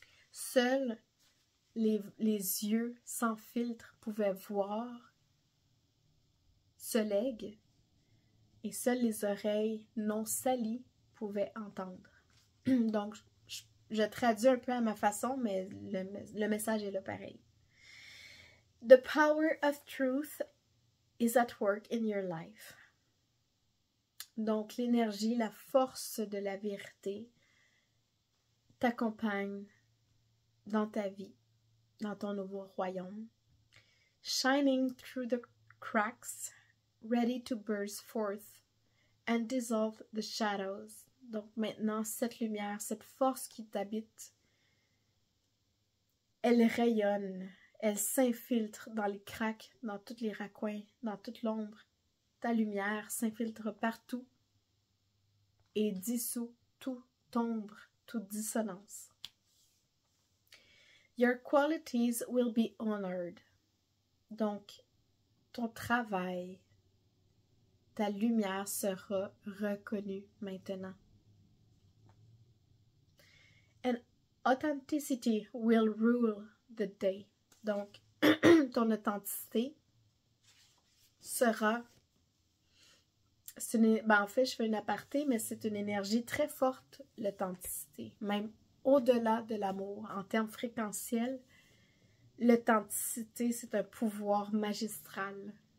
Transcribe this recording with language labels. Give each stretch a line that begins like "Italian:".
French: Seuls les yeux sans filtre pouvaient voir ce legs et seules les oreilles non salies pouvaient entendre. Donc, je traduis un peu à ma façon, mais le message est là pareil.
English: The power of truth is at work in your life.
French: Donc, l'énergie, la force de la vérité t'accompagne dans ta vie, dans ton nouveau royaume.
English: shining through the cracks, ready to burst forth and dissolve the shadows.
French: Donc maintenant, cette lumière, cette force qui t'habite, elle rayonne, elle s'infiltre dans les
English: cracks,
French: dans tous les raccoins, dans toute l'ombre. Ta lumière s'infiltre partout et dissout toute ombre, toute dissonance.
English: Your qualities will be honored.
French: Donc, ton travail, ta lumière sera reconnue maintenant.
English: And authenticity will rule the day.
French: Donc, ton authenticité sera... en fait, je fais une aparté, mais c'est une énergie très forte, l'authenticité. Même au-delà de l'amour, en termes fréquentiels, l'authenticité, c'est un pouvoir magistral.